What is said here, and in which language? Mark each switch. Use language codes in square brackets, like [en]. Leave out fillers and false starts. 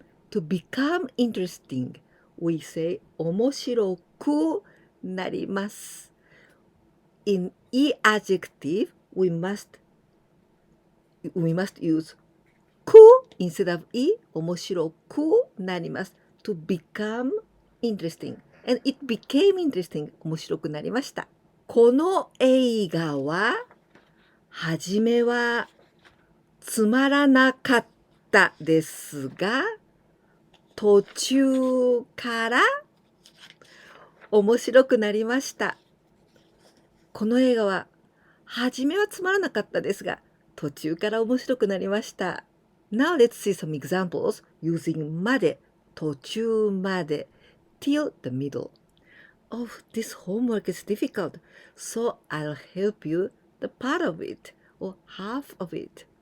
[en] To become interesting, we say 面白くなります. In adjective, we must use く instead of 面白くなります. To become interesting. And it became interesting. [ja] 面白くなりました。この映画は、はじめはつまらなかったですが、途中から面白くなりました。この映画は、はじめはつまらなかったですが、途中から面白くなりました。 [en] Now let's see some examples using まで、途中まで、till the middle. Oh, this homework is difficult, so I'll help you the part of it or half of it.